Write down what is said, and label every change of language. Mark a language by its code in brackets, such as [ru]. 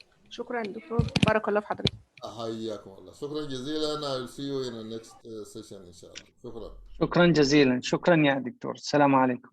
[ar] شكرا دكتور، بارك الله في حضرتك. حياكم الله، شكرا جزيلا. [en] I will see you in the next session [ar] إن شاء الله. شكرا. شكرا جزيلا، شكرا يا دكتور، السلام عليكم.